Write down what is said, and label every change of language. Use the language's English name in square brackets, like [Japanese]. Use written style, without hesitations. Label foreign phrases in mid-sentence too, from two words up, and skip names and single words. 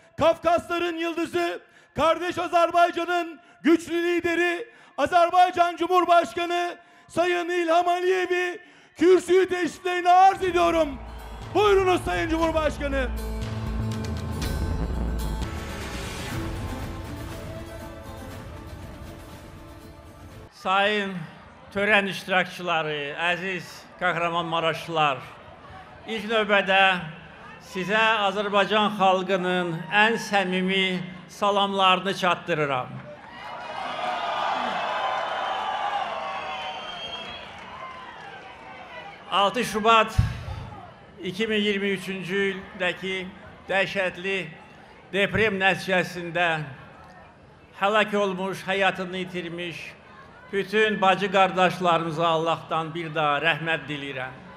[Turkish] Kafkasların yıldızı, kardeş Azerbaycan'ın güçlü lideri, Azerbaycan Cumhurbaşkanı Sayın İlham Aliyev'i kürsüyü teşriflerine arz ediyorum. Buyurunuz Sayın Cumhurbaşkanı. Sayın tören [Azerbaijani] iştirakçıları, aziz Kahramanmaraşlılar, ilk növbədə sizə Azərbaycan xalqının ən səmimi salamlarını çatdırıram. ...6 Şubat 2023-cü ildəki dəhşətli deprem nəticəsində həlak olmuş, həyatını itirmiş bütün bacı qardaşlarımıza Allah'tan bir daha rəhmət diləyirəm.